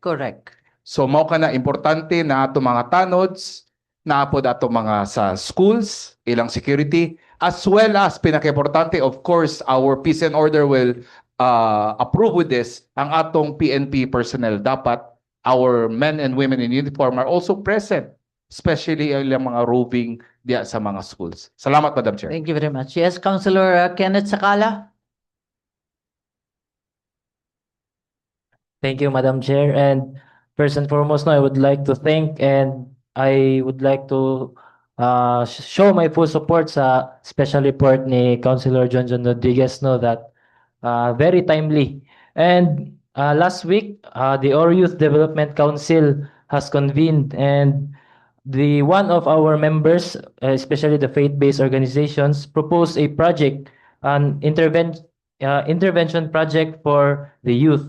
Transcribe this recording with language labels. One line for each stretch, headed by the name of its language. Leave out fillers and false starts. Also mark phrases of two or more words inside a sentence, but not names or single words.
English: Correct.
Cebuano: So mao ka na importante na ato mga tanods, na po ato mga sa schools, ilang security,
English: as well as
Cebuano: pinaka-importante,
English: of course, our peace and order will approve with this,
Cebuano: ang atong PNP personnel.
English: Dapat our men and women in uniform are also present, especially
Cebuano: ilang mga roving diya sa mga schools. Salamat,
English: Madam Chair. Thank you very much. Yes, Councilor Kenneth Sakala. Thank you, Madam Chair. And first and foremost, I would like to thank and I would like to show my full support sa special report ni Councilor Junjun Rodriguez, that very timely. And last week, the Oro Youth Development Council has convened, and one of our members, especially the faith-based organizations, proposed a project, an intervention project for the youth.